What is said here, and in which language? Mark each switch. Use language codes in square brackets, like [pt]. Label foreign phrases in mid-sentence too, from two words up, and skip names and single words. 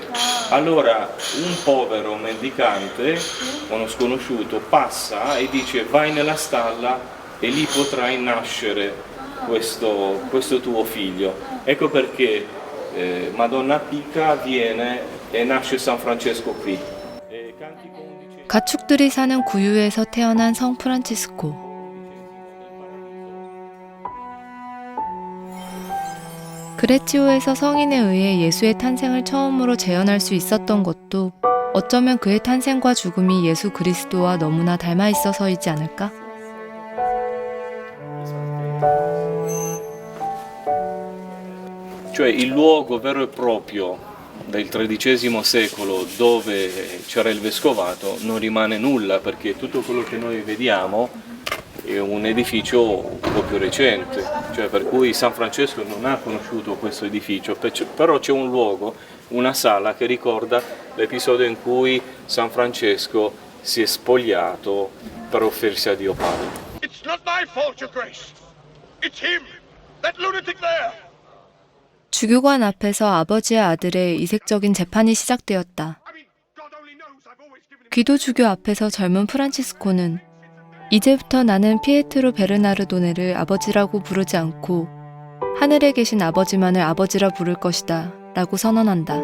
[it] Allora un povero mendicante, uno sconosciuto, passa e dice vai nella stalla e lì potrai nascere questo tuo figlio. Ecco perché Madonna Pica viene e nasce San Francesco qui. [ko] 가축들이 사는 구유에서 태어난 성 프란치스코. 그레치오에서 성인에 의해 예수의 탄생을 처음으로 재현할 수 있었던 것도 어쩌면 그의 탄생과 죽음이 예수 그리스도와 너무나 닮아 있어서이지 않을까? [it] Cioè il luogo vero e proprio del XIII secolo dove c'era il vescovato non rimane nulla perché tutto quello che noi vediamo è un edificio un po' più recente, cioè per cui San Francesco non ha conosciuto questo edificio, però c'è un luogo, una sala che ricorda l'episodio in cui San Francesco si è spogliato per offrirsi a Dio Padre. [en] It's not my fault, Your Grace. It's him. [ko] 주교관 앞에서 아버지와 아들의 이색적인 재판이 시작되었다. 기도 주교 앞에서 젊은 프란치스코는 이제부터 나는 피에트로 베르나르도네를 아버지라고 부르지 않고 하늘에 계신 아버지만을 아버지라 부를 것이다 라고 선언한다.